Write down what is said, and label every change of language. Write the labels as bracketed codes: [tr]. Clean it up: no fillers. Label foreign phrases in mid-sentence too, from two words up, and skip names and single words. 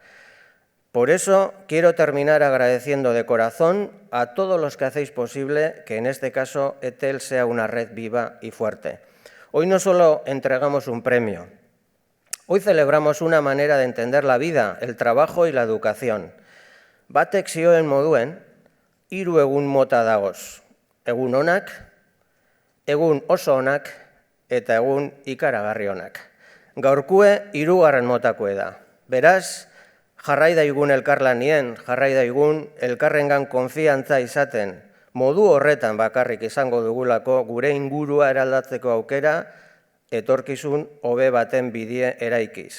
[es] Por eso quiero terminar agradeciendo de corazón a todos los que hacéis posible que en este caso Etel sea una red viva y fuerte. Hoy no solo entregamos un premio, Hoy celebramos una manera de entender la vida, el trabajo y la educación. [eu] Batek zioen moduen, 3 egun mota dagoz. Egun onak, egun oso onak eta egun ikaragarri onak. Gaurkue 3. motakue da. Beraz, jarrai daigun elkarlanien, jarrai daigun elkarrengan konfiantza izaten, modu horretan bakarrik izango dugulako gure ingurua eraldatzeko aukera, etorkizun hobe baten bidie eraikiz.